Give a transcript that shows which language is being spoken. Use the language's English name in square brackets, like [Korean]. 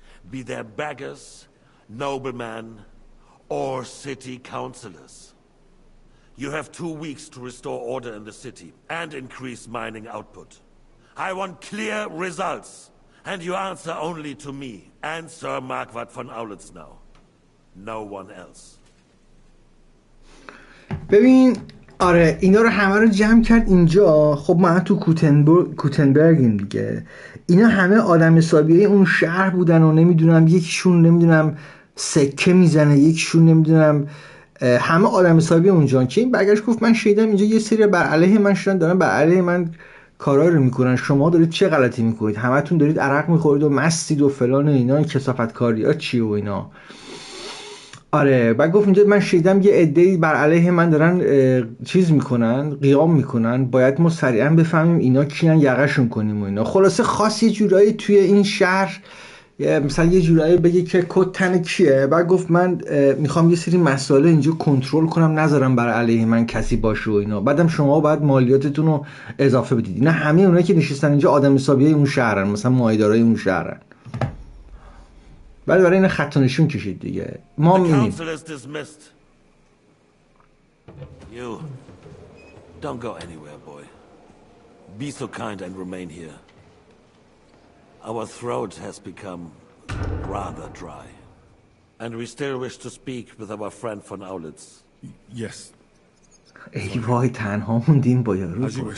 [English] Be they beggars, noblemen, or city councillors. You have 2 weeks to restore order in the city and increase mining output. I want clear results, and you answer only to me and Sir Marquardt von Aulitz now. No one else. [Persian] ببین آره اینا رو همه رو جمع کرد اینجا. خب ما تو کوتنبرگیم دیگه. اینا همه آدم حسابیای اون شهر بودن و نمیدونم یکیشون نمیدونم سکه میزنه، یکیشون نمیدونم همه آدم حسابی اونجا. که این برگشت گفت من شنیدم اینجا یه سری بر علیه من شدن، دارن بر علیه من کارا رو میکنن، شما دارید چه غلطی میکنید؟ همتون دارید عرق میخورید و مستید و فلان و اینا، این کثافت کاری‌ها چی و اینا. آره بعد گفت اینجا من شنیدم یه عده‌ای بر علیه من دارن چیز میکنن، قیام میکنن، باید ما سریعا بفهمیم اینا کیان، یقه‌شون کنیم و اینا. خلاصه خاص یه جورایی توی این شهر مثلا یه جورایی بگه که کد تن کیه. بعد گفت من میخوام یه سری مسائل اینجا کنترل کنم، نذارم بر علیه من کسی باشه و اینا. بعدم شما باید مالیاتتون رو اضافه بدید. اینا همه اونایی که نشستن اینجا آدم حسابیای اون شهرن، مثلا مایدارای اون شهرن. بعد برای این خط و نشون کشید دیگه. ما می‌بینیم [English] You don't go anywhere, boy. Be so kind and remain here. Our throat has become rather dry. And we still wish to speak with our friend von Aulitz. Yes. [Persian] ای وای تنها موندیم با یارو.